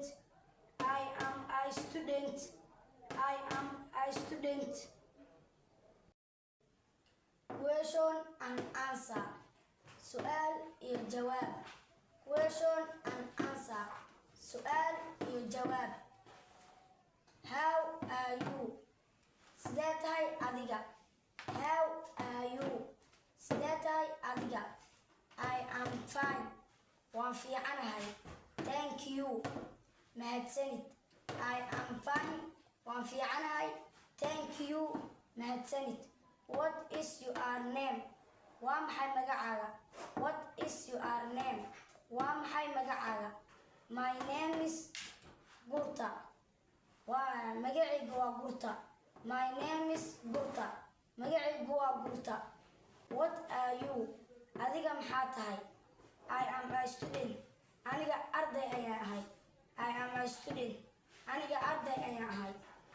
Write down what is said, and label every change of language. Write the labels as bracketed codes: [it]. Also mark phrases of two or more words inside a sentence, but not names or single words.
[en] I am a student. I am a student. Question and answer. [ar] سؤال الجواب. [en] Question and answer. [ar] سؤال الجواب. [en] How are you? [so] Sidee tahay adiga? [en] How are you? [so] Sidee tahay adiga? [en] I am fine. [so] Waan fiicanahay. [en] Thank you. Mahadsanid. I am fine. [so] Waan fiicanahay. [en] Thank you. Mahadsanid. What is your name? [so] Waa maxay magacaaga? [en] What is your name? [so] Waa maxay magacaaga? [en] My name is Gurta. [so] Waa magacaygu waa Gurta. [en] My name is Gurta. [so] Magacaygu waa Gurta. [en] What are you? [so] Adiga maxaa tahay? [en] I am a student. [so] Aniga arday ayaan ahay. [en] I am a student. [so] Aniga arday ayaan ahay.